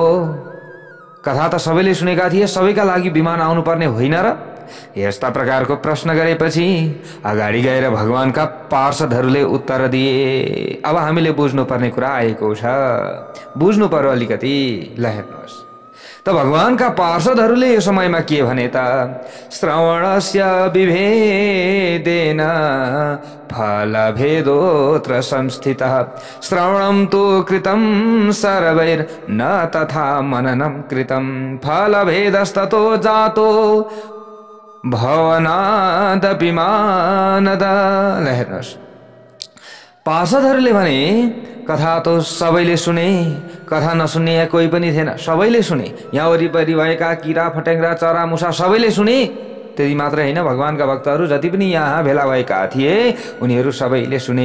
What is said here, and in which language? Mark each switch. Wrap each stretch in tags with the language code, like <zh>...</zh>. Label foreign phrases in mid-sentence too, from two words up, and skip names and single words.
<ne>कथा त सबैले सुनेका थिए, सबैका लागि विमान आउनुपर्ने होइन र? यस्ता प्रकारको प्रश्न गरेपछि अगाडि गएर भगवानका पार्षदहरूले उत्तर दिए। अब हामीले बुझ्नुपर्ने कुरा आएको छ, बुझ्नु पर्यो अलिकति। ल हेर्नुहोस् त, भगवानका पार्षदहरूले यो समयमा के भने त,</ne> <sa>श्रवणस्य विभेदेन फलभेदोऽत्र संस्थितः श्रवणं तु कृतं सर्वैर्न तथा मननं कृतं फलभेदस्ततो जातो भवनादपि मानद।</sa> <ne>ल हेर्नुहोस्, पार्षदहरूले भने कथा त सबैले सुने, कथा नसुन्ने कोही पनि थिएन, सबैले सुने। यहाँ वरिपरि भएका किरा फट्याङ्ग्रा चरा मुसा सबैले सुने, त्यति मात्रै होइन, भगवानका भक्तहरू जति पनि यहाँ भेला भएका थिए उनीहरू सबैले सुने।</ne>